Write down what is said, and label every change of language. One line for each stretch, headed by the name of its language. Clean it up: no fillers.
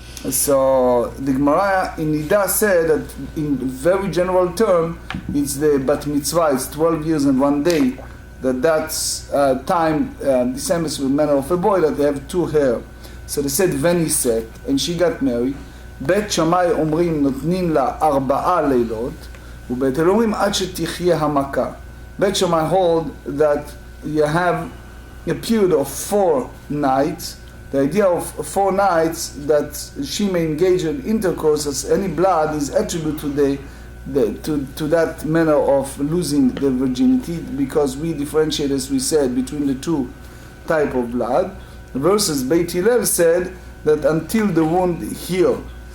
English: So the Gemara in Nida said that in very general term, it's the bat mitzvah, it's 12 years and 1 day, that's time, the same as with manner of a boy, that they have 2 hair. So they said veniset, and she got married.
Hebrew: בית שמאי אומרים נותנים לה 4 לילות, ובית הלל אומרים עד שתחיה המכה.
English: בית שמאי hold that you have a period of 4 nights. The idea of 4 nights that she may engage in intercourse as any blood is attributed to that manner of losing the virginity, because we differentiate, as we said, between the 2 type of blood, versus Beit Hillel said that until the wound heal.